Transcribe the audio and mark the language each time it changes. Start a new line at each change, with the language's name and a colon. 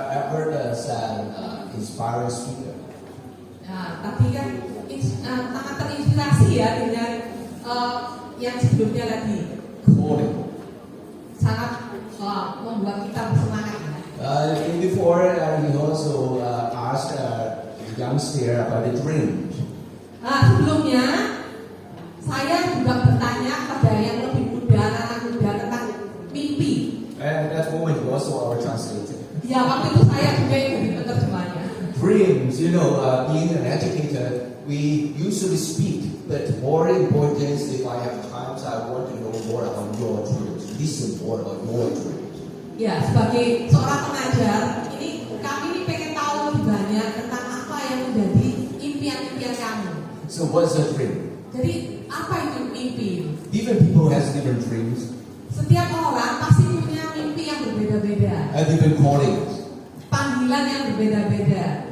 English: Albert is an inspiring speaker.
Indonesian: Nah, tapi kan sangat terinspirasi ya dengan yang sebelumnya tadi.
English: Calling.
Indonesian: Sangat membuat kita bersemangat.
English: Before, he also asked youngster about the dream.
Indonesian: Sebelumnya saya juga bertanya kepada yang lebih muda, anak muda tentang mimpi.
English: And that moment he also our translator.
Indonesian: Ya waktu itu saya juga jadi penerjemahnya.
English: Dreams, being an educator, we usually speak, but more important is if I have times, I want to know more about your dreams. Listen more about your dreams.
Indonesian: Ya sebagai seorang pengajar, kami ini pengen tahu lebih banyak tentang apa yang menjadi impian-impian kamu.
English: So what's your dream?
Indonesian: Jadi apa itu mimpi?
English: Different people has different dreams
Indonesian: Setiap orang pasti punya mimpi yang berbeda-beda,
English: and different callings.
Indonesian: panggilan yang berbeda-beda.